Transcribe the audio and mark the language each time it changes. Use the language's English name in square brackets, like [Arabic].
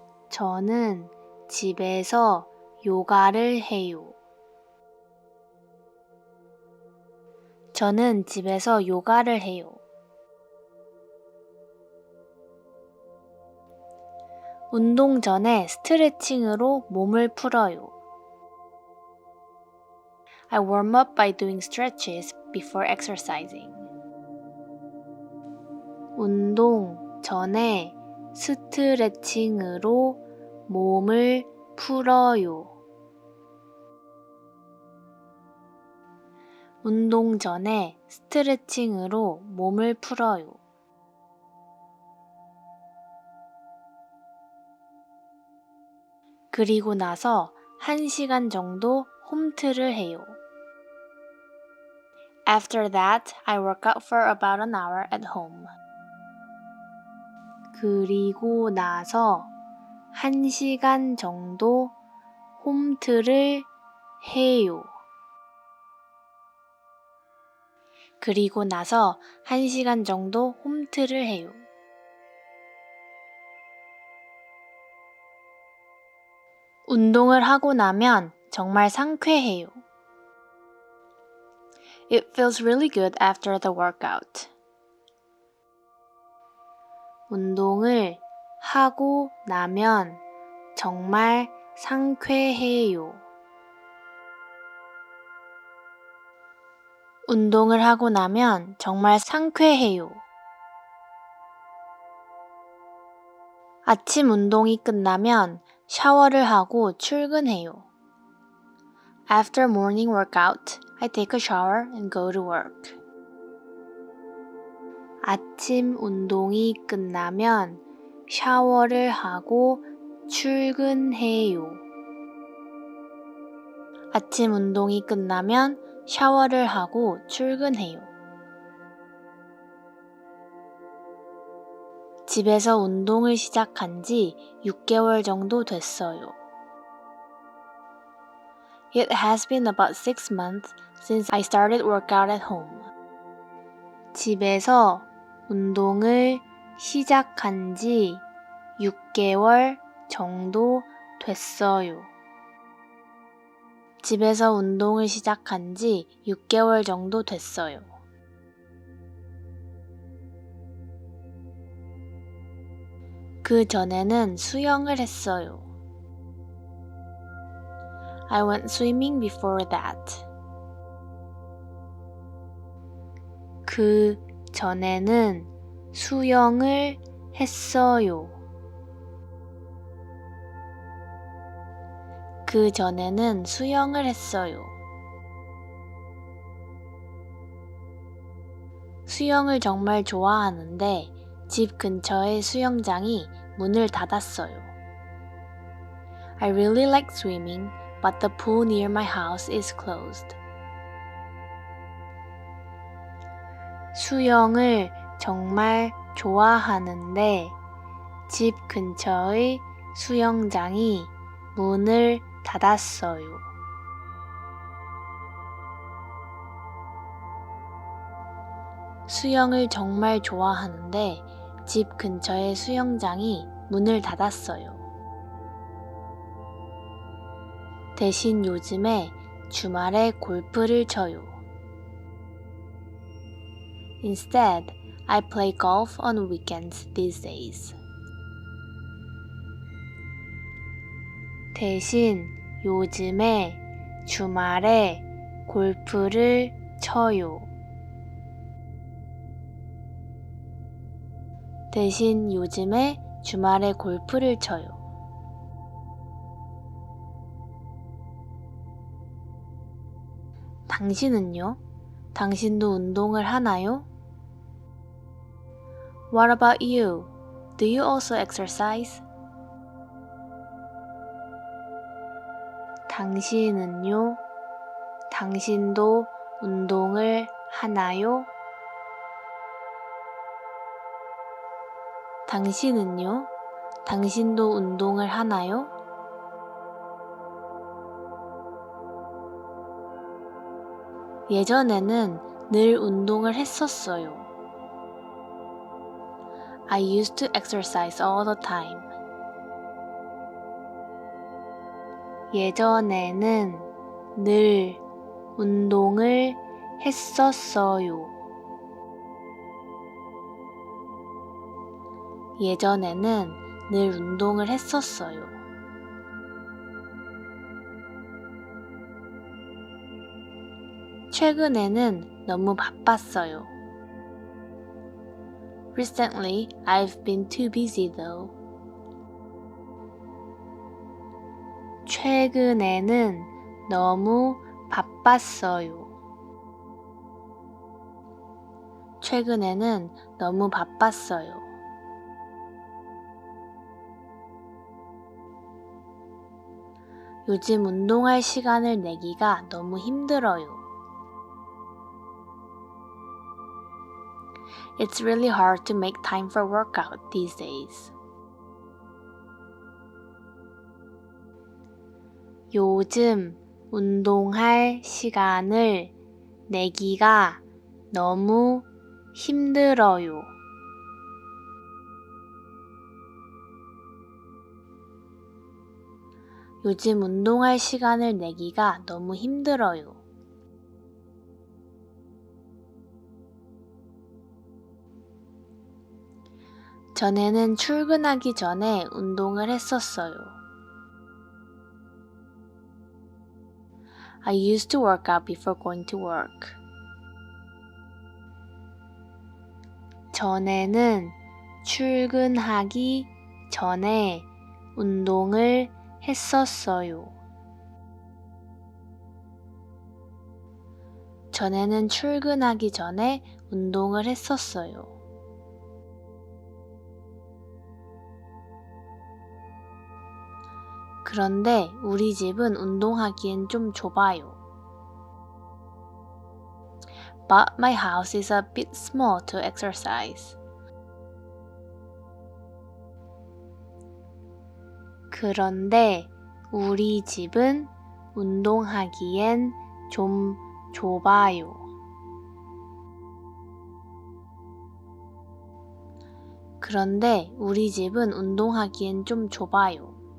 [Korean] 저는 집에서 요가를 해요. 저는 집에서 요가를 해요. 운동 전에 스트레칭으로 몸을 풀어요. [English] I warm up by doing stretches before exercising. [Korean] 운동 전에 스트레칭으로 몸을 풀어요. 운동 전에 스트레칭으로 몸을 풀어요. 그리고 나서 1시간 정도 홈트를 해요. [English] After that, I work out for about an hour at home. [Korean] 그리고 나서 1시간 정도 홈트를 해요. 그리고 나서 1시간 정도 홈트를 해요. 운동을 하고 나면 정말 상쾌해요. [English] It feels really good after the workout. [Korean] 운동을 하고 나면 정말 상쾌해요. 운동을 하고 나면 정말 상쾌해요. 아침 운동이 끝나면 샤워를 하고 출근해요. [English] After morning workout, I take a shower and go to work. [Korean] 아침 운동이 끝나면 샤워를 하고 출근해요. 아침 운동이 끝나면 샤워를 하고 출근해요. 집에서 운동을 시작한 지 6개월 정도 됐어요. [English] It has been about 6 months since I started workout at home. [Korean] 집에서 운동을 시작한 지 6개월 정도 됐어요. 집에서 운동을 시작한 지 6개월 정도 됐어요. 그 전에는 수영을 했어요. [English] I went swimming before that. [Korean] 그 전에는 수영을 했어요. 그 전에는 수영을 했어요. 수영을 정말 좋아하는데 집 근처의 수영장이 문을 닫았어요. [English] I really like swimming, but the pool near my house is closed. [Korean] 수영을 정말 좋아하는데 집 근처의 수영장이 문을 닫았어요. 수영을 정말 좋아하는데 집 근처의 수영장이 문을 닫았어요. 대신 요즘에 주말에 골프를 쳐요. [English] Instead, I play golf on weekends these days. [Korean] 대신 요즘에 주말에 골프를 쳐요. 대신 요즘에 주말에 골프를 쳐요. 당신은요? 당신도 운동을 하나요? [English] What about you? Do you also exercise? [Korean] 당신은요? 당신도 운동을 하나요? 당신은요? 당신도 운동을 하나요? 예전에는 늘 운동을 했었어요. [English] I used to exercise all the time. [Korean] 예전에는 늘 운동을 했었어요. 예전에는 늘 운동을 했었어요. 최근에는 너무 바빴어요. [English] Recently, I've been too busy though. [Korean] 최근에는 너무 바빴어요. 최근에는 너무 바빴어요. 요즘 운동할 시간을 내기가 너무 힘들어요. [English] It's really hard to make time for workout these days. [Korean] 요즘 운동할 시간을 내기가 너무 힘들어요. 요즘 운동할 시간을 내기가 너무 힘들어요. 전에는 출근하기 전에 운동을 했었어요. [English] I used to work out before going to work. [Korean] 전에는 출근하기 전에 운동을 했었어요. 전에는 출근하기 전에 운동을 했었어요. 그런데 우리 집은 운동하기엔 좀 좁아요. [English] But my house is a bit small to exercise. [Korean] 그런데 우리 집은 운동하기엔 좀 좁아요. 그런데 우리 집은 운동하기엔 좀 좁아요.